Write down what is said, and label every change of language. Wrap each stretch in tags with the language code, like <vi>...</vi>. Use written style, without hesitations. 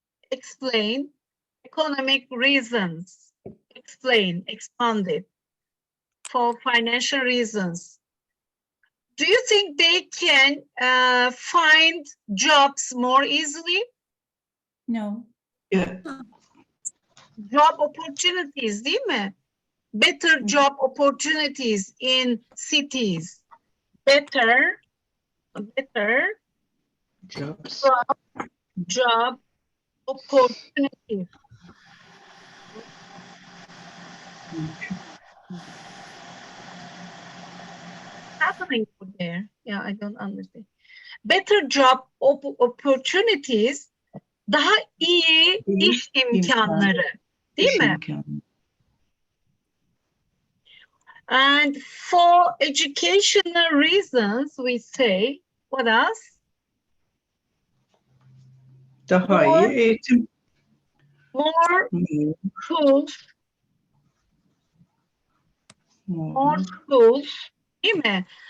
<en>Explain economic reasons. Expand it for financial reasons. Do you think they can find jobs more easily? No. Yeah. Job opportunities,</en> <tr>değil mi?</tr> <en>Better job opportunities in cities. Better Jobs. job opportunities. Happening over there. Yeah, I don't understand. Better job opportunities,</en> <tr>daha iyi iş imkanları, değil mi?</tr> <en>And for educational reasons, we say, what else?</en> <tr>Daha iyi eğitim.</tr> <en>More schools, more schools,</en> <tr>değil mi?</tr>